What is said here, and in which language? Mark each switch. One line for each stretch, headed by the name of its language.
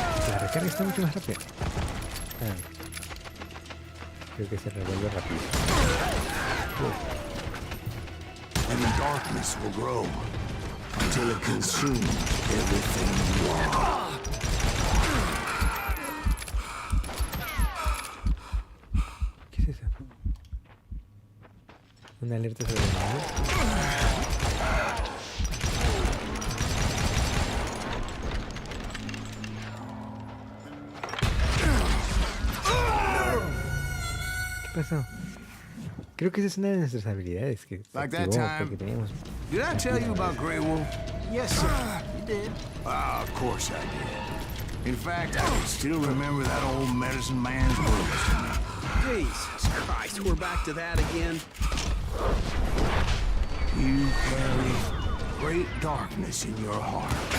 Spanish: La recarga está mucho más rápida. Creo que se revuelve rápido.
English: And the darkness will grow until it consumes everything you are.
Spanish: ¿Qué es eso? Una alerta sobre el enemigo. ¿Qué pasó? Creo que esa es una de nuestras habilidades que se
English: Like that
Spanish: activó
English: time.
Spanish: porque teníamos...
English: Did I tell you about Grey Wolf? Yes, sir. You did. Ah, of course I did. In fact, I can still remember that old medicine man's words to me. Jesus Christ, we're back to that again. You carry great darkness in your heart.